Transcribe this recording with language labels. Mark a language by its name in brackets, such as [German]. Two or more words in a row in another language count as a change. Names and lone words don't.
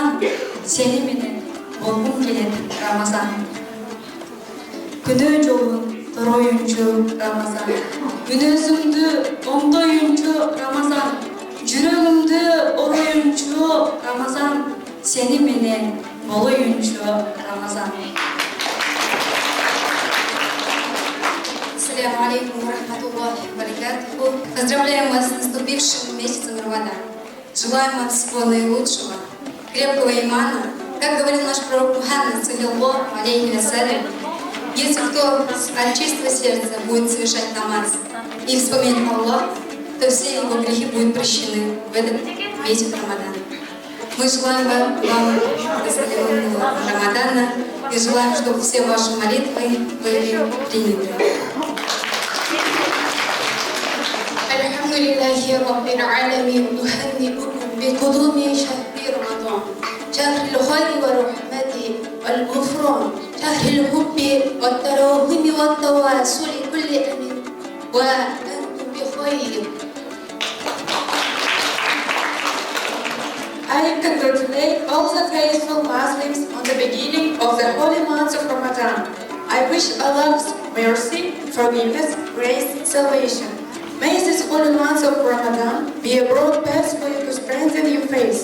[Kyrgyz] Сени менен болгум келет Рамазан. Күнөө жолун тороюнчу Рамазан. Мүнөзүмдү оңдоюнчу Рамазан. Жүрөгүмдү ороюнчу Рамазан. Сени менен болоюнчу Рамазан. [Arabic] السلام عليكم ورحمة الله وبركاته. [Russian] Поздравляем вас с наступившим месяцем Рамадан. Желаем вам всего наилучшего, крепкого имана. Как говорил наш пророк Мухаммад, [Arabic] صلى الله عليه وسلم, [Russian] если кто от чистого сердца будет совершать намаз и вспомнит Аллах, то все его грехи будут прощены в этот месяц Рамадана. Мы желаем вам благословенного Рамадана и желаем, чтобы все ваши молитвы были приняты. [Arabic] الحمد لله رب العالمين نهنئكم بقدوم شهر رمضان. شهر الخير والرحمة والغفران شهر الحب والتراحم والتواصل كل أمين وأنتم بخير. [English] I congratulate all the faithful Muslims on the beginning of the holy month of Ramadan. I wish Allah's mercy, forgiveness, grace, salvation. May this holy month of Ramadan be a broad path for you to strengthen your faith.